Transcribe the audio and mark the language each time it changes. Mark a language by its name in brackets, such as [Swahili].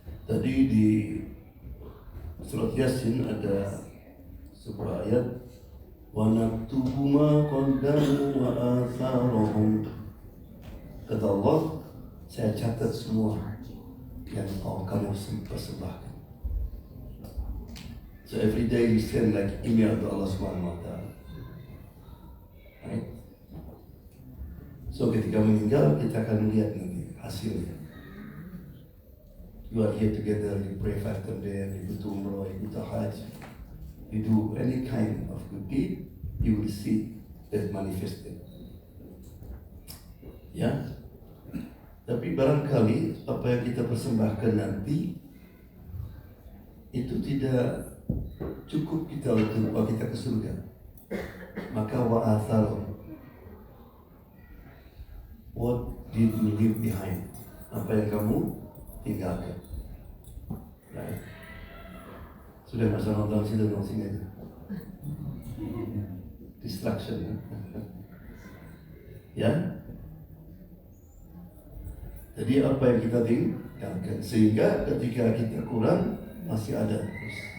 [Indonesian] Tadi di surat Yasin ada sebuah ayat, [Arabic] wa naktubu ma qaddamu wa atharahum. [Indonesian] Kata Allah, saya catat semua yang kamu persembahkan. [English] So every day you send like email to Allah Subhanahu wa Ta'ala. Right? [Indonesian] So ketika meninggal kita akan lihat nanti hasilnya. [English] You are here together, you pray 5 times a day, you go to Umrah, you go to Hajj, you do any kind of good deed, you will see that manifested. [Indonesian] Ya, tapi barangkali apa yang kita persembahkan nanti itu tidak cukup kita untuk bawa kita ke surga. Maka [English] wa'athal, what did you leave behind? [Indonesian] Apa yang kamu tinggalkan? Right. Sudah masa nonton sini aja. Distraction ya. Ya. Jadi apa yang kita tinggalkan sehingga ketika kita kurang masih ada terus.